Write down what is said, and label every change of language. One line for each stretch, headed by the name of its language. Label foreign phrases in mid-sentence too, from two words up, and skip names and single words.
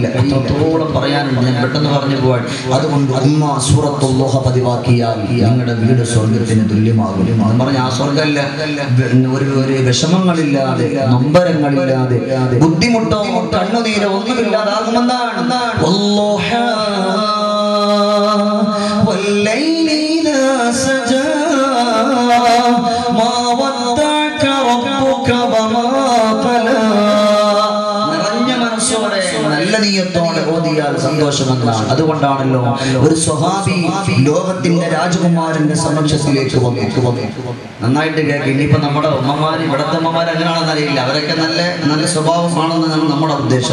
Malayalam: അത്രത്തോളം പറയാനുണ്ട്. ഞാൻ പെട്ടെന്ന് പറഞ്ഞു പോവാൻ. അതുകൊണ്ട് ഉമ്മ സൂറത്തുൽ ളുഹ പതിവാക്കിയാൽ നിങ്ങളുടെ വീട് സ്വർഗത്തിന് തുല്യമാകും. എന്ന് പറഞ്ഞ ആ സ്വർഗ്ഗമല്ല, ഒരു വിഷമങ്ങളില്ലാതെ, നൊമ്പരങ്ങളില്ലാതെ, ബുദ്ധിമുട്ടോ കണ്ണുനീരോ ഒന്നുമില്ലാതാകുമെന്നാണ്.
Arabic: والليل إذا سجى ما ودعك ربك وما قلى.
Malayalam: നിറഞ്ഞ മനസ്സോടെ നല്ല നീയത്തോടെ ഓതിയാൽ സന്തോഷമെന്നാണ്. അതുകൊണ്ടാണല്ലോ ഒരു സ്വഹാബി ലോകത്തിന്റെ രാജകുമാരന്റെ സമക്ഷത്തിലേക്ക് വന്നു. നന്നായിട്ട് കേൾക്കും. ഇനിയിപ്പോ നമ്മുടെ ഉമ്മമാര്, ഇവിടത്തെ ഉമ്മമാർ അങ്ങനെയാണെന്ന് അറിയില്ല, അവരൊക്കെ നല്ല സ്വഭാവമാണെന്ന് നമ്മുടെ ഉദ്ദേശം.